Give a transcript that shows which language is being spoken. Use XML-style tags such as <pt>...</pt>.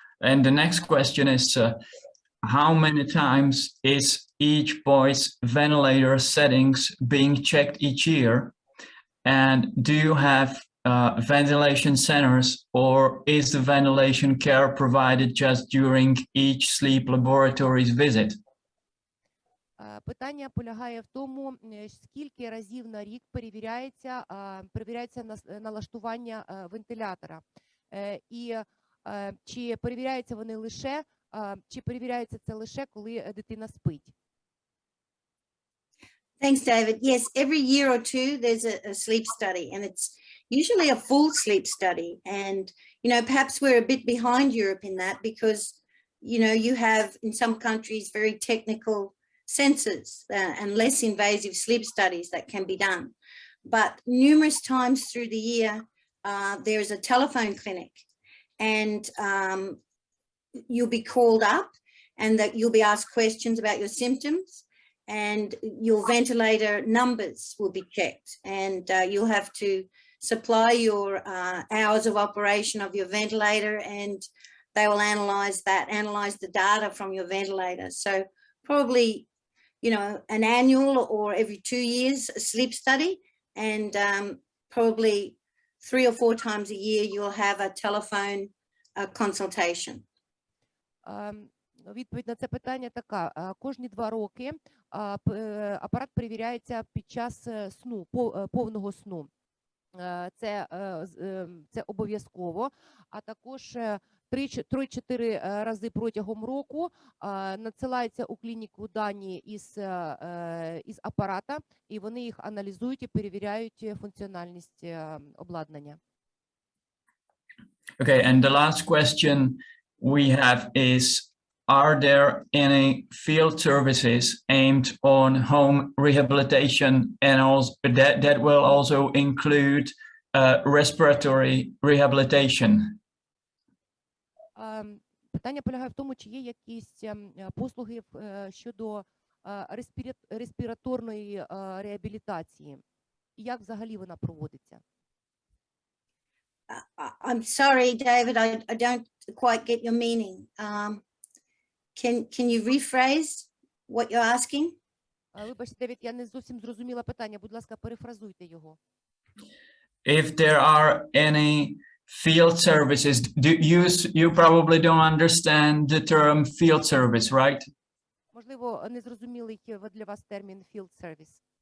<en>And the next question is, how many times is each boy's ventilator settings being checked each year? And do you have ventilation centers, or is the ventilation care provided just during each sleep laboratory's visit?</en> <uk>Питання полягає в тому, скільки разів на рік перевіряється налаштування вентилятора. І чи перевіряються вони лише, чи перевіряється це лише, коли дитина спить?</uk> <en>Thanks, David. Yes, every year or two there's a sleep study, and it's usually a full sleep study. And, you know, perhaps we're a bit behind Europe in that because, you know, you have in some countries very technical sensors and less invasive sleep studies that can be done. But numerous times through the year, there is a telephone clinic, and you'll be called up and that you'll be asked questions about your symptoms, and your ventilator numbers will be checked, and you'll have to supply your hours of operation of your ventilator, and they will analyze the data from your ventilator. So probably, you know, an annual or every 2 years a sleep study, and probably 3 or 4 times a year you'll have a telephone consultation.</en> <uk>Відповідь на це питання така. Кожні 2 роки апарат перевіряється під час сну, повного сну. Це обов'язково, а також 3-4 рази протягом року надсилаються у клініку дані із апарата, і вони їх аналізують і перевіряють функціональність обладнання.</uk> <en>Okay, and the last question we have is, are there any field services aimed on home rehabilitation, and also that will also include respiratory rehabilitation?</en> <uk>Питання полягає в тому, чи є якісь послуги щодо респіраторної реабілітації, і як взагалі вона проводиться?</uk> <en>I'm sorry, David, I don't quite get your meaning. Can you rephrase what you're asking?</en> <uk>Вибачте, Девід, я не зовсім зрозуміла питання. Будь ласка, перефразуйте його.</uk> <en>If there are any field services, you probably don't understand the term field service, right?</en> <uk>Можливо, не зрозумілий для вас термін field service.</uk>